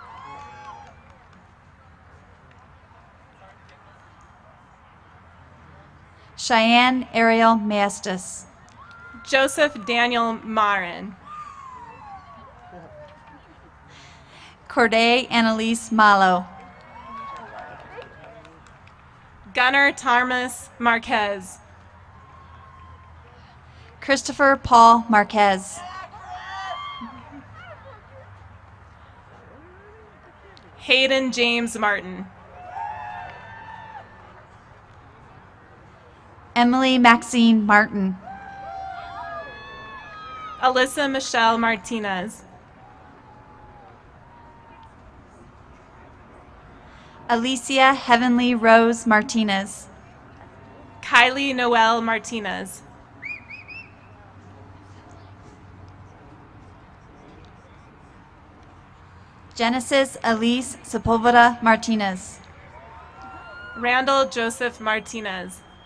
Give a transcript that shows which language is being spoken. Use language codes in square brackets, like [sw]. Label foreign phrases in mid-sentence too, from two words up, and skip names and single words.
[en] Cheyenne Ariel Maestas. Joseph Daniel Marin. Corday Annalise Malo. Gunnar Tarmas Marquez. Christopher Paul Marquez. Hayden James Martin. Emily Maxine Martin. Alyssa Michelle Martinez. Alicia Heavenly Rose Martinez. Kylie Noel Martinez. Genesis Elise Sepulveda Martinez. Randall Joseph Martinez.